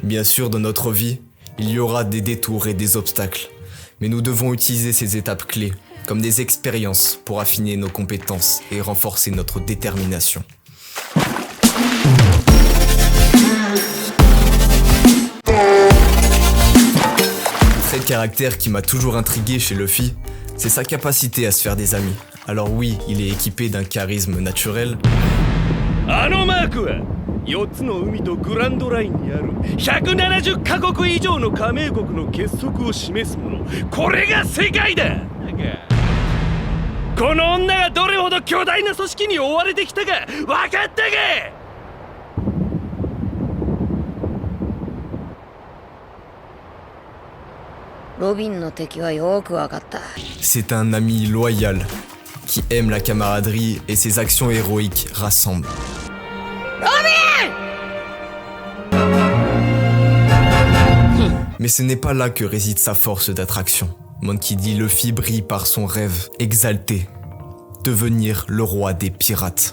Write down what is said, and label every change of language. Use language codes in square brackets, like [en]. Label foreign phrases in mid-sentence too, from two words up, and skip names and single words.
[fr] Bien sûr, dans notre vie, il y aura des détours et des obstacles, mais nous devons utiliser ces étapes clés comme des expériences pour affiner nos compétences et renforcer notre détermination. Un trait de caractère qui m'a toujours intrigué chez Luffy, c'est sa capacité à se faire des amis. Alors oui, il est équipé d'un charisme naturel. [ja] あのマークは4つの海とグランドラインにある170カ国以上の加盟国の結束を示すもの。これが世界だ。この女がどれほど巨大な組織に追われてきたか分かったか。ロビンの敵はよくわかった。 [fr] C'est un ami loyal qui aime la camaraderie et ses actions héroïques rassemblent. Mais ce n'est pas là que réside sa force d'attraction. Monkey D. Luffy brille par son rêve exalté, devenir le roi des pirates.